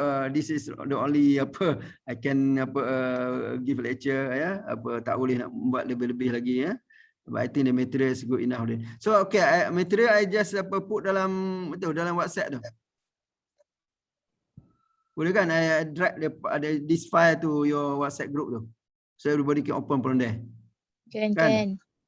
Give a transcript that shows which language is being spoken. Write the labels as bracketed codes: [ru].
[en] This is the only I can give lecture ya. [ms] Tak boleh nak buat lebih-lebih lagi ya. [en] But I think the material is good enough. So okay, material I just put [ms] dalam [en] WhatsApp tu. [ms] Boleh kan? [en] I drag this file to your WhatsApp group tu. So everybody can open from there. Can.